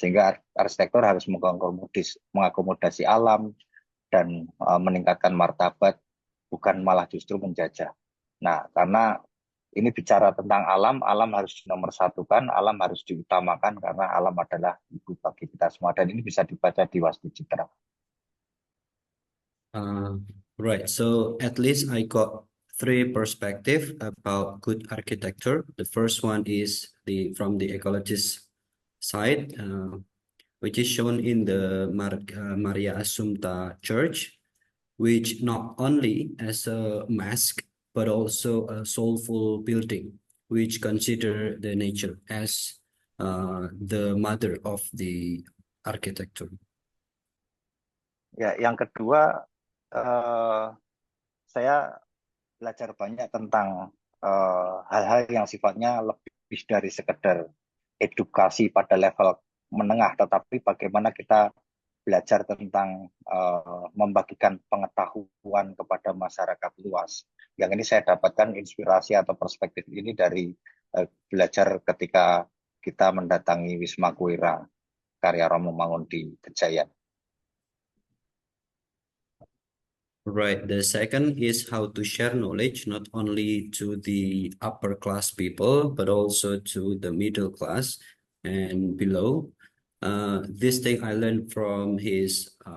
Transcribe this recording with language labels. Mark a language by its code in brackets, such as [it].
[id] Sehingga arsitektur harus mengakomodasi alam dan meningkatkan martabat, bukan malah justru menjajah. Nah, karena ini bicara tentang alam, alam harus dinomorsatukan, alam harus diutamakan karena alam adalah ibu bagi kita semua, dan ini bisa dibaca di Wastu Citra. [en] Right. So at least I got three perspectives about good architecture. The first one is from the ecologist side, which is shown in the Maria Assumpta Church, which not only as a mosque but also a soulful building, which consider the nature as the mother of the architecture. [id] Ya, yang kedua, saya belajar banyak tentang hal-hal yang sifatnya lebih dari sekedar edukasi pada level menengah, tetapi bagaimana kita belajar tentang membagikan pengetahuan kepada masyarakat luas. Yang ini saya dapatkan inspirasi atau perspektif ini dari belajar ketika kita mendatangi Wisma Kuira karya Romo Mangun di Kejayaan. [en] Right. The second is how to share knowledge not only to the upper class people, but also to the middle class and below. This thing I learned from his